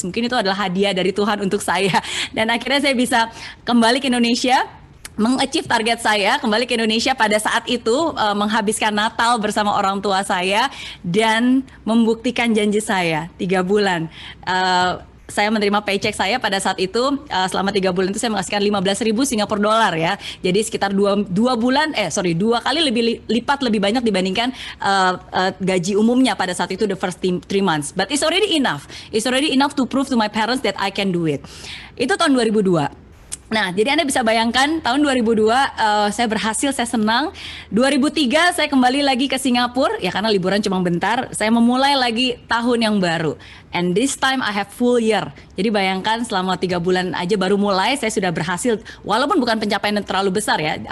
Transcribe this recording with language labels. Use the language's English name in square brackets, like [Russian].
[Indonesian] Mungkin itu adalah hadiah dari Tuhan untuk saya. Dan akhirnya saya bisa kembali ke Indonesia, mengachieve target saya, kembali ke Indonesia pada saat itu, menghabiskan Natal bersama orang tua saya, dan membuktikan janji saya 3 bulan. Saya menerima paycheck saya pada saat itu, selama 3 bulan itu saya menghasilkan 15.000 Singapura dolar ya. Jadi sekitar 2 kali lipat lebih banyak dibandingkan gaji umumnya pada saat itu, [English] the first 3 months. But it's already enough. It's already enough to prove to my parents that I can do it. [Indonesian] Itu tahun 2002. Nah, jadi Anda bisa bayangkan tahun 2002 saya berhasil, saya senang. 2003 saya kembali lagi ke Singapura, ya karena liburan cuma bentar. Saya memulai lagi tahun yang baru. [English] And this time I have full year. [Indonesian] Jadi bayangkan selama 3 bulan aja baru mulai saya sudah berhasil, walaupun bukan pencapaian yang terlalu besar ya.